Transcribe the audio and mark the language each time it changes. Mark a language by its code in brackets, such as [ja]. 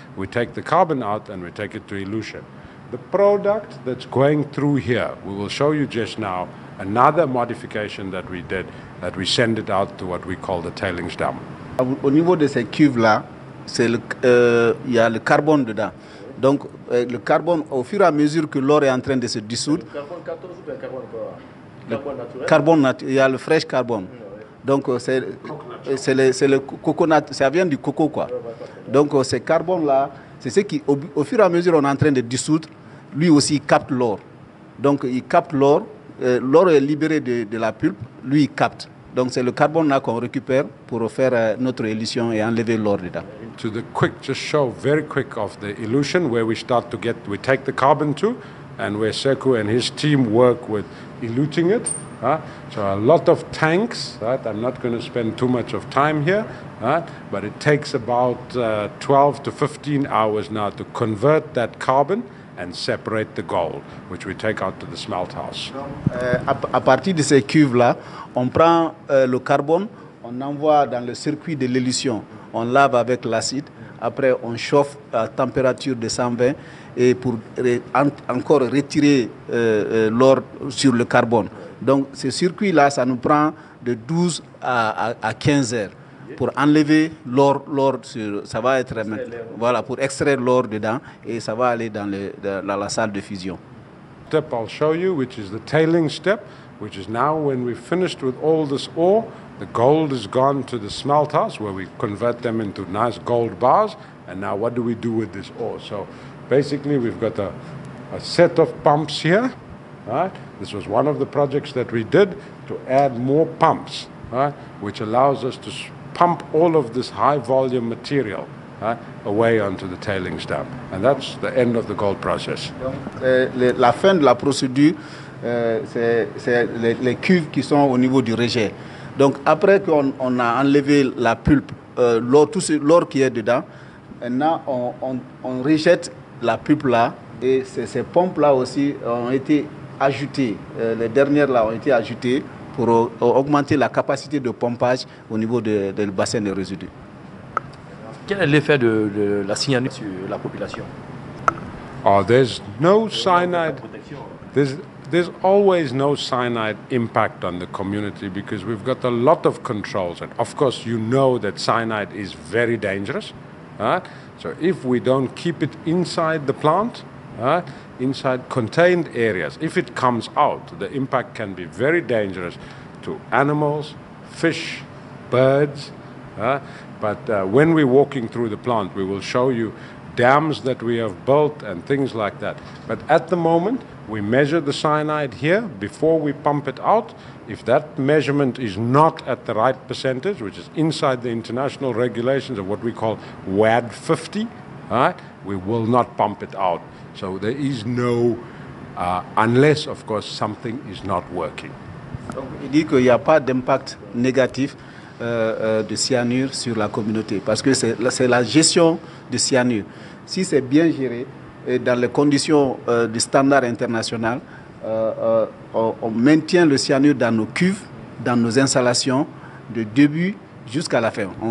[en] We take the carbon out and we take it to elution. The product that's going through here, we will show you just now another modification that we did, that we send it out to what we call the tailings dam. [fr] Au niveau de ces cuves-là, il y a le carbone dedans. Donc le carbone, au fur et à mesure que l'or est en train de se dissoudre, Le carbone 14 ou bien carbone quoi? Carbone naturel. Carbone naturel, il y a le fresh carbone. Donc c'est le coconut, ça vient du coco quoi. Donc ce carbone-là, c'est ce qui, au fur et à mesure on est en train de dissoudre, lui aussi il capte l'or. Donc il capte l'or, l'or est libéré de la pulpe, lui il capte. Donc c'est le carbone là qu'on récupère pour faire notre élution et enlever l'or dedans. [en] To the quick, just show very quick of the elution where we start to get, we take the carbon to, and where Sekou and his team work with eluting it. So a lot of tanks, I'm not going to spend too much of time here, but it takes about 12 to 15 hours now to convert that carbon and separate the gold, which we take out to the smelt house. [fr] À partir de ces cuves-là, on prend le carbone, on envoie dans le circuit de l'élution, on lave avec l'acide, après on chauffe à température de 120 et pour encore retirer l'or sur le carbone. Donc ce circuit-là, ça nous prend de 12 à 15 heures pour enlever l'or, ça va être voilà, pour extraire l'or dedans et ça va aller dans la salle de fusion. [en] Step I'll show you, which is the tailing step, which is now when we've finished with all this ore, the gold is gone to the smelt house where we convert them into nice gold bars, and now what do we do with this ore? So basically we've got a set of pumps here. This was one of the projects that we did to add more pumps, which allows us to pump all of this high volume material away onto the tailings dam. And that's the end of the gold process. [fr] Donc, la fin de la procédure, c'est les cuves qui sont au niveau du rejet. Donc après qu'on a enlevé la pulpe, l'or qui est dedans, maintenant on rejette la pulpe là et ces pompes là aussi ont été ajoutées. Les dernières là ont été ajoutées pour augmenter la capacité de pompage au niveau du bassin de résidus. Quel est l'effet de la cyanure sur la population? [en] There's no cyanide. There's always no cyanide impact on the community because we've got a lot of controls. And of course, you know that cyanide is very dangerous. So if we don't keep it inside the plant, inside contained areas, if it comes out, the impact can be very dangerous to animals, fish, birds, But when we're walking through the plant, we will show you dams that we have built and things like that. But at the moment, we measure the cyanide here before we pump it out. If that measurement is not at the right percentage, which is inside the international regulations of what we call WAD 50, we will not pump it out. So there is no, unless of course something is not working. [fr] Donc, il dit qu'il n'y a pas d'impact négatif de cyanure sur la communauté, parce que c'est la gestion de cyanure. Si c'est bien géré et dans les conditions du standard international, on maintient le cyanure dans nos cuves, dans nos installations, de début jusqu'à la fin.